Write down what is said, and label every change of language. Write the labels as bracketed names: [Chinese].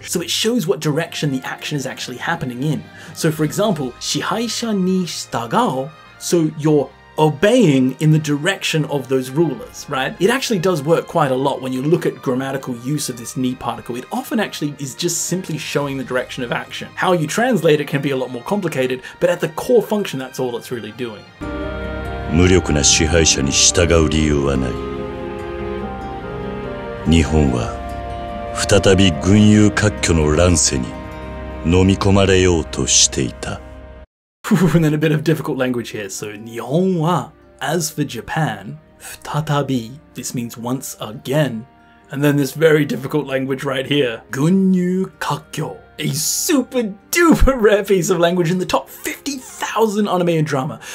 [English] So it shows what direction the action is actually happening in. So for example, [Japanese] shihaisha ni shitagao, [English] so you're obeying in the direction of those rulers, right? It actually does work quite a lot when you look at grammatical use of this ni particle. It often actually is just simply showing the direction of action. How you translate it can be a lot more complicated, but at the core function, that's all it's really doing. [Japanese] 無力な支配者に従う理由はない。日本は再び群雄割拠の乱世に飲み込まれようとしていた。 [English] And then a bit of difficult language here. So, [Japanese] Nihon wa, [English] as for Japan, [Japanese] futatabi, [English] this means once again. And then this very difficult language right here. [Japanese] Gunyu kakkyo, [English] a super duper rare piece of language in the top 50,000 anime and drama.